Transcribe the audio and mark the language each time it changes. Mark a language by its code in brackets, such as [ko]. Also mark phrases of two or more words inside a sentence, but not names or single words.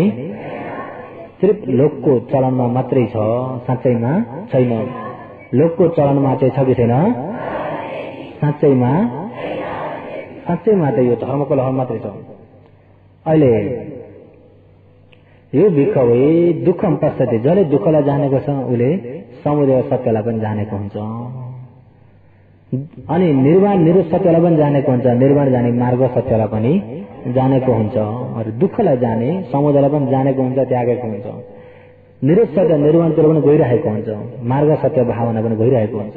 [ne] सिर्फ लोकको चलनमा मात्रै छ, साँच्चैमा छैन। लोकको चलनमा चाहिँ छ कि छैन? साँच्चैमा त यो धर्मको लहर मात्रै छ। [pi] अहिले यो भिखवे दुःखम पश्यति, [ne] जसले दुःखलाई जानेको छ उसले समुदय सत्यलाई पनि जानेको हुन्छ, अनि निर्वाण निरोध सत्यलाई पनि जानेको हुन्छ, निर्वाण जाने मार्ग सत्यलाई पनि जानेको हुन्छ। दुःखलाई जाने समुदयलाई पनि जानेको हुन्छ, त्यागेको हुन्छ। निरोध सत्य निर्वाणतिर पनि गइरहेको हुन्छ, मार्ग सत्य भावना पनि गइरहेको हुन्छ।